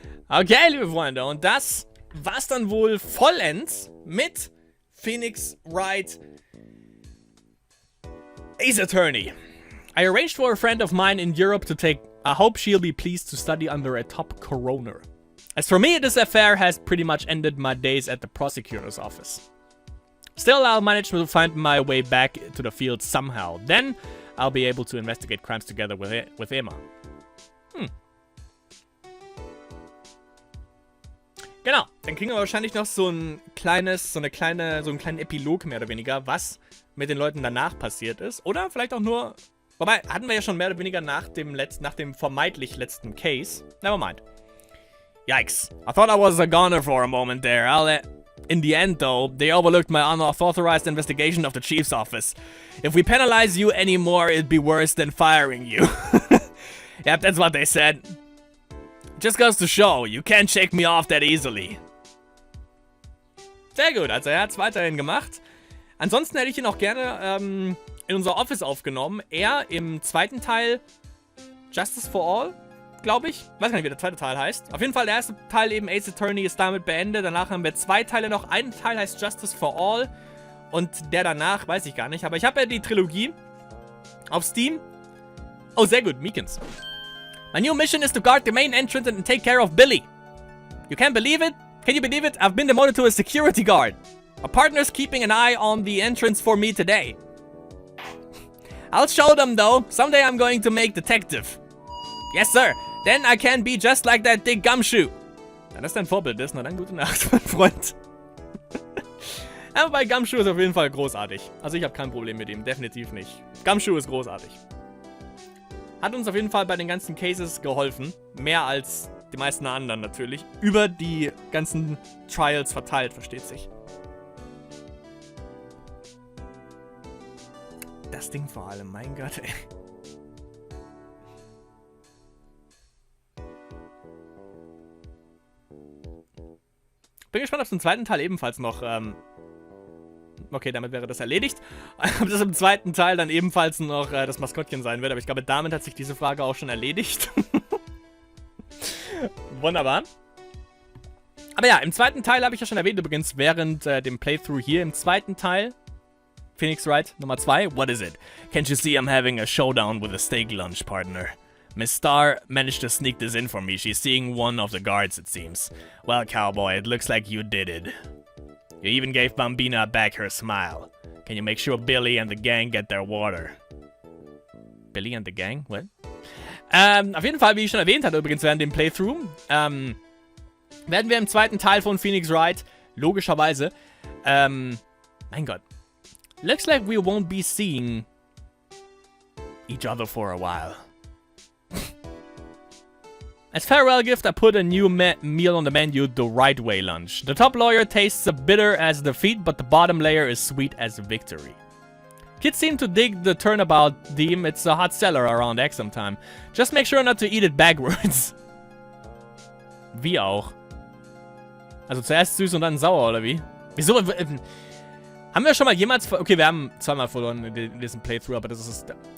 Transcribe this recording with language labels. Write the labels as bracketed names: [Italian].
[German] Okay, liebe Freunde, und das war's dann wohl vollends mit Phoenix Wright Ace Attorney. [English] I arranged for a friend of mine in Europe to take. I hope she'll be pleased to study under a top coroner. As for me, this affair has pretty much ended my days at the prosecutor's office. Still, I'll manage to find my way back to the field somehow. Then, I'll be able to investigate crimes together with Emma. [German] Genau, dann kriegen wir wahrscheinlich noch so einen kleinen Epilog mehr oder weniger, was mit den Leuten danach passiert ist. Oder vielleicht auch nur, wobei, hatten wir ja schon mehr oder weniger nach dem vermeintlich letzten Case. [English] Never mind. Yikes. I thought I was a goner for a moment there. In the end, though, they overlooked my unauthorized investigation of the chief's office. If we penalize you anymore, it'd be worse than firing you. Yep, that's what they said. Just goes to show, you can't shake me off that easily. [German] Sehr gut, also er hat es weiterhin gemacht. Ansonsten hätte ich ihn auch gerne in unser Office aufgenommen. Er im zweiten Teil Justice for All, glaube ich. Weiß gar nicht, wie der zweite Teil heißt. Auf jeden Fall, der erste Teil eben Ace Attorney ist damit beendet. Danach haben wir 2 Teile noch. Ein Teil heißt Justice for All. Und der danach, weiß ich gar nicht. Aber ich habe ja die Trilogie auf Steam. Oh, sehr gut, Meekins. [English] My new mission is to guard the main entrance and take care of Billy. You can't believe it? Can you believe it? I've been demoted to a security guard. My partner's keeping an eye on the entrance for me today. I'll show them though. Someday I'm going to make detective. Yes, sir. Then I can be just like that dick Gumshoe. [German] Wenn das dein Vorbild ist, na dann gute Nacht, mein Freund. Aber bei Gumshoe ist auf jeden Fall großartig. Also ich habe kein Problem mit ihm, definitiv nicht. Gumshoe ist großartig. Hat uns auf jeden Fall bei den ganzen Cases geholfen. Mehr als die meisten anderen natürlich. Über die ganzen Trials verteilt, versteht sich. Das Ding vor allem, mein Gott, ey. Bin gespannt, ob es im zweiten Teil ebenfalls noch, okay, damit wäre das erledigt. Ob das im zweiten Teil dann ebenfalls noch das Maskottchen sein wird. Aber ich glaube, damit hat sich diese Frage auch schon erledigt. Wunderbar. Aber ja, im zweiten Teil habe ich ja schon erwähnt, übrigens während dem Playthrough hier. Im zweiten Teil, Phoenix Wright Nummer 2. [English] What is it? Can't you see I'm having a showdown with a steak lunch, partner? Miss Starr managed to sneak this in for me. She's seeing one of the guards, it seems. Well, cowboy, it looks like you did it. You even gave Bambina back her smile. Can you make sure Billy and the gang get their water? Billy and the gang? What? [German] Auf jeden Fall, wie ich schon erwähnt hatte, übrigens während dem Playthrough, werden wir im zweiten Teil von Phoenix Wright, logischerweise, mein Gott, [English] looks like we won't be seeing each other for a while. As farewell gift, I put a new meal on the menu, the right way lunch. The top layer tastes as bitter as defeat, but the bottom layer is sweet as victory. Kids seem to dig the turnabout theme. It's a hot seller around exam time. Just make sure not to eat it backwards. [German] Wie auch. Also zuerst süß und dann sauer, oder wie? Wieso? Haben wir schon mal jemals... Okay, wir haben zweimal verloren in diesem Playthrough, aber das ist...